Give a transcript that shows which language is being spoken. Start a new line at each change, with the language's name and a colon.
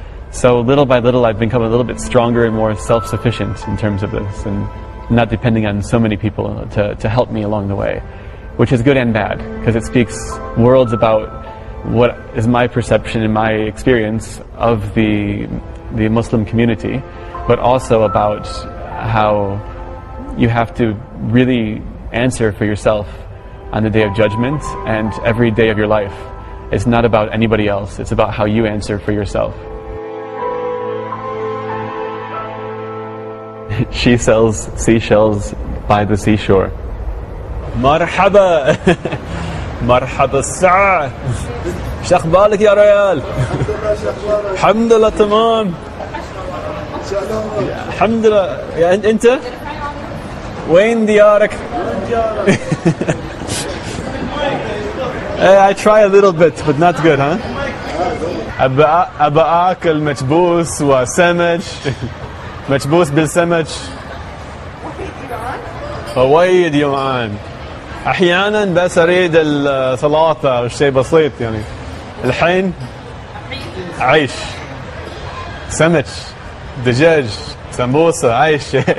English: So little by little I've become a little bit stronger and more self-sufficient in terms of this and not depending on so many people to help me along the way, which is good and bad because it speaks worlds about what is my perception and my experience of the Muslim community, but also about how you have to really answer for yourself on the day of judgment and every day of your life. It's not about anybody else, it's about how you answer for yourself. She sells seashells by the seashore.
Arabic: مرحبا مرحبا الساعة شو اخبارك يا ريال؟ الحمد لله تمام الحمد لله. يا انت وين ديارك؟
English: I try a little bit, but not good, huh?
Arabic: أبا آكل مكبوس وسمك مكبوس بالسمك. وايد جوعان. أحيانا بس أريد السلطة أو شيء بسيط يعني. الحين عيش سمك دجاج سمبوسة عيش